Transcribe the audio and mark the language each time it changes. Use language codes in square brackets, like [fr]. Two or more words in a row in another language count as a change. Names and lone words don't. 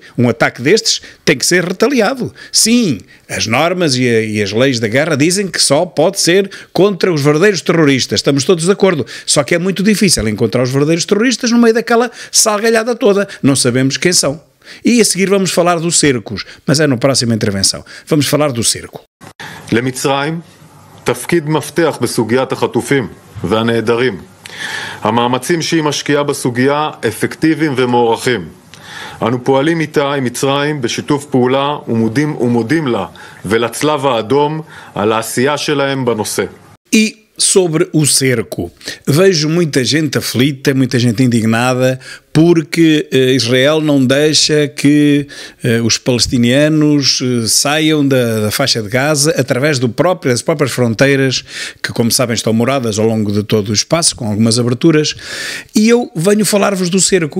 [pt] Um ataque destes tem que ser retaliado. Sim, as normas e as leis da guerra dizem que só pode ser contra os verdadeiros terroristas. Estamos todos de acordo. Só que é muito difícil encontrar os verdadeiros terroristas no meio daquela salgalhada toda. Não sabemos quem são. E a seguir vamos falar dos cercos, mas é na próxima intervenção. Vamos falar do cerco. [he] למצרים, תפקיד מפתח בסוגיית החטופים והנעדרים. המאמצים שהיא משקיעה בסוגיה אפקטיביים ומוערכים. אנו פועלים איתה עם מצרים בשיתוף פעולה ומודים לה ולצלב האדום על העשייה שלהם בנושא. [pt] Sobre o cerco, vejo muita gente aflita, muita gente indignada porque Israel não deixa que os palestinianos saiam da faixa de Gaza através das próprias fronteiras que, como sabem, estão moradas ao longo de todo o espaço, com algumas aberturas, e eu venho falar-vos do cerco.